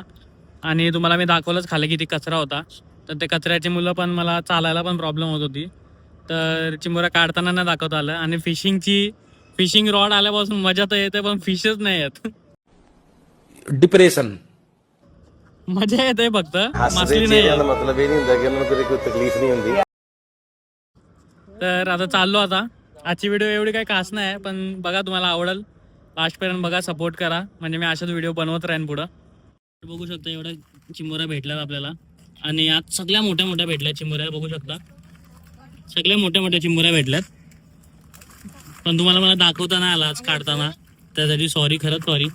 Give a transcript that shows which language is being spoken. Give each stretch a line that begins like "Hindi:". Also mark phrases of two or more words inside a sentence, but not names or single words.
Marathi: आणि तुम्हाला मी दाखवलंच खाली किती कचरा होता, तर ते कचऱ्याची मुलं पण मला चालायला पण प्रॉब्लेम होत होती. तर चिंबोऱ्या काढताना नाही दाखवता आलं. आणि
English: fishing rod
Marathi: आल्यापासून मजा तर येते पण फिशच नाही येत. डिप्रेशन. मजा येते फक्त मासली नाही
Punjabi: ਚਿਹਰਿਆਂ
Marathi: येत.
Punjabi: ਦਾ ਮਤਲਬ ਇਹ ਨਹੀਂ ਹੁੰਦਾ ਕਿ ਉਹਨਾਂ ਨੂੰ ਕਦੇ ਕੋਈ ਤਕਲੀਫ ਨਹੀਂ ਹੁੰਦੀ.
Marathi: तर आता चाललो. आता आजची व्हिडिओ एवढी काही खास नाही आहे, पण बघा तुम्हाला आवडेल. लास्टपर्यंत बघा, सपोर्ट करा, म्हणजे मी अशाच व्हिडिओ बनवत राहीन पुढं. बघू शकता एवढ्या चिंबोऱ्या भेटल्यात आपल्याला, आणि आज सगळ्या मोठ्या मोठ्या भेटल्या चिंबोऱ्या. बघू शकता सगळ्या मोठ्या मोठ्या चिंबोऱ्या भेटल्यात, पण तुम्हाला मला दाखवता नाही आला आज काढताना, त्यासाठी सॉरी, खरंच सॉरी.